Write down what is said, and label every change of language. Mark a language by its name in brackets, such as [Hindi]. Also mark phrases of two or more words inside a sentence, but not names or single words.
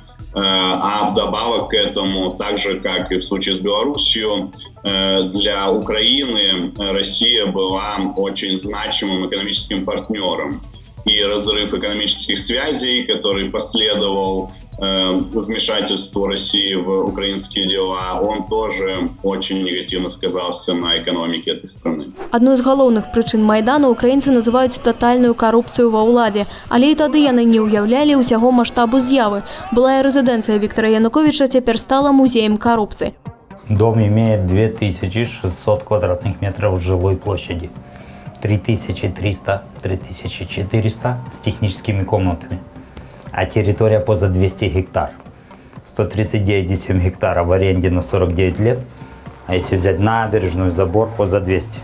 [Russian] А вдобавок к этому, так же, как и в случае с Белоруссией, для Украины Россия была очень значимым экономическим партнером. И разрыв экономических связей, который последовал вмешательству России в украинские дела, он тоже очень негативно сказался на экономике этой страны. [Belarusian] Адной з галоўных прычын Майдану украінцы называюць татальную карупцыю ва ўладзе, але і тады яны не ўяўлялі ўсяго маштабу з'явы. Былая рэзідэнцыя Віктора Януковича цяпер стала музеем коррупции. [Russian] Дом имеет 2600 квадратных метров жилой площади, 3300-3400 с техническими комнатами, а территория поза 200 гектар. 139,7 гектара в аренде на 49 лет, а если взять набережную, забор, поза 200.